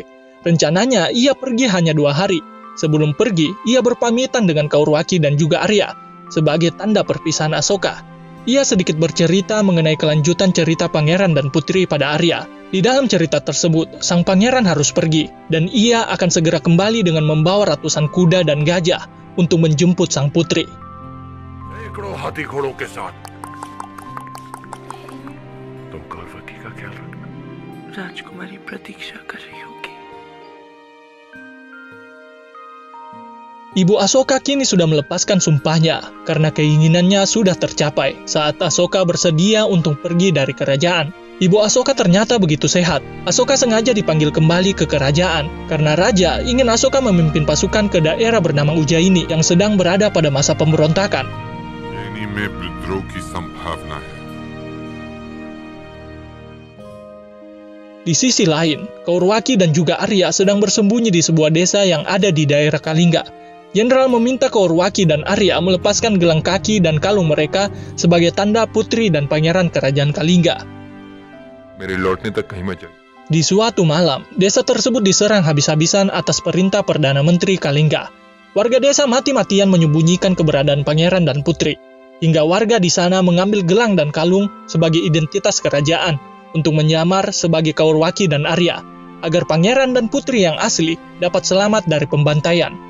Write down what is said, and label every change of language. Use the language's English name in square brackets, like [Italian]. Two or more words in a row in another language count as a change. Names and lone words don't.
[Indonesian] Rencananya ia pergi hanya 2 hari. Sebelum pergi, ia berpamitan dengan Kaurwaki dan juga Arya sebagai tanda perpisahan Asoka. Ia sedikit bercerita mengenai kelanjutan cerita pangeran dan putri pada Arya. Di dalam cerita tersebut, sang pangeran harus pergi dan ia akan segera kembali dengan membawa ratusan kuda dan gajah untuk menjemput sang putri. [Hindi] सैकड़ों हाथी घोड़ों के साथ तुम काउरवकी का ख्याल रखना। राजकुमारी प्रतीक्षा कर रही होगी। [Indonesian] Ibu Asoka kini sudah melepaskan sumpahnya karena keinginannya sudah tercapai saat Asoka bersedia untuk pergi dari kerajaan. Ibu Asoka ternyata begitu sehat. Asoka sengaja dipanggil kembali ke kerajaan karena raja ingin Asoka memimpin pasukan ke daerah bernama Ujjaini yang sedang berada pada masa pemberontakan. [Hindi] उज्जैनी में विद्रोह की संभावना है। [Indonesian] Di sisi lain, Kaurwaki dan juga Arya sedang bersembunyi di sebuah desa yang ada di daerah Kalinga. Jenderal meminta Kaurwaki dan Arya melepaskan gelang kaki dan kalung mereka sebagai tanda putri dan pangeran kerajaan Kalinga. [Hindi] मेरे लौटने तक कहीं मत जाइए। [Indonesian] Di suatu malam, desa tersebut diserang habis-habisan atas perintah Perdana Menteri Kalinga. Warga desa mati-matian menyembunyikan keberadaan pangeran dan putri, hingga warga di sana mengambil gelang dan kalung sebagai identitas kerajaan untuk menyamar sebagai Kaurwaki dan Arya, agar pangeran dan putri yang asli dapat selamat dari pembantaian.